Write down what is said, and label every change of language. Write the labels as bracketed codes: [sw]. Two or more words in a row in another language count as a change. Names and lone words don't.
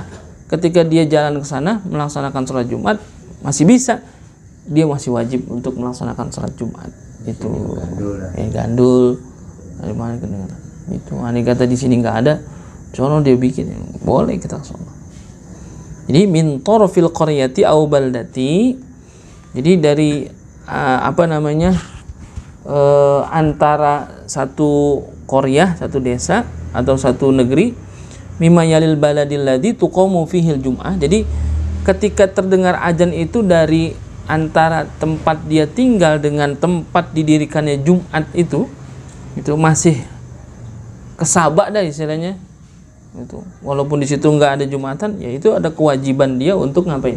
[id] Ketika dia jalan ke sana melaksanakan sholat Jumat, masih bisa, dia masih wajib untuk melaksanakan sholat Jumat. Itu gandul dari mana kedengaran itu. Andai kata di sini nggak ada, sono dia bikin, boleh kita sholat. [ar] Jadi من طرف القرية أو البلدة, [id] jadi dari antara satu qaryah, satu desa atau satu negeri, [ar] مما يلي البلد الذي تقام فيه الجمعة. [id] Jadi ketika terdengar azan itu dari antara tempat dia tinggal dengan tempat didirikannya Jumat itu masih kesabak dah istilahnya. Itu walaupun di situ nggak ada Jumatan, ya itu ada kewajiban dia untuk ngapain?